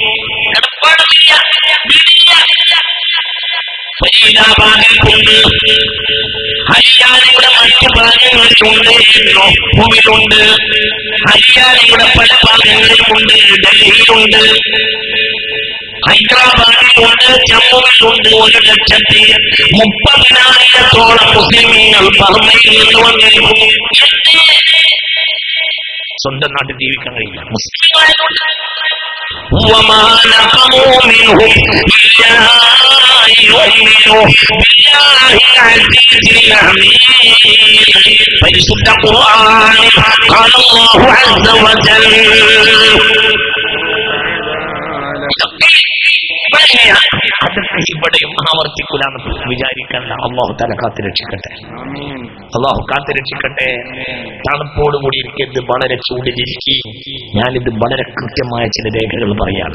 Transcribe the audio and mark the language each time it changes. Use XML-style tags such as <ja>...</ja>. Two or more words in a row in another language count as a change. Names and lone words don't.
<ml>ഫരീദാബാദിലുണ്ട്, ഹരിയാനയുടെ മറ്റു ഭാഗങ്ങളിലുണ്ട്, ജോധ്പൂരിലുണ്ട്, ഹരിയാനയുടെ പല ഭാഗങ്ങളിലുണ്ട്, ഡൽഹിയിലുണ്ട്, ഹൈദരാബാദിലുണ്ട്, ജമ്മുവിലുണ്ട്. 1,30,000 മുസ്ലിമീങ്ങൾ ബർമയിൽ നിന്ന് വന്നിരിക്കുന്നു. സ്വന്തം നാട്ടിൽ ജീവിക്കാൻ കഴിയില്ല.</ml> <ar>മുസ്ലിമായതുകൊണ്ട് وما نقموا منهم إلا أن يؤمنوا بالله العزيز الحميد.</ar> <ml>പരിശുദ്ധ ഖുർആനിൽ</ml> <ar>قال الله عز وجل</ar> <ml>അതൊക്കെ ഇവിടെയും ആവർത്തിക്കൂലെന്ന് വിചാരിക്കണ്ട. അള്ളാഹു തആല കാത്തുരക്ഷിക്കട്ടെ. അള്ളാഹു കാത്തുരക്ഷിക്കട്ടെ. തണുപ്പോടുകൂടി ഇരിക്കരുത്, വളരെ ചൂടിലിരിക്കി. ഞാനിത് വളരെ കൃത്യമായ ചില രേഖകൾ പറയാണ്.</ml>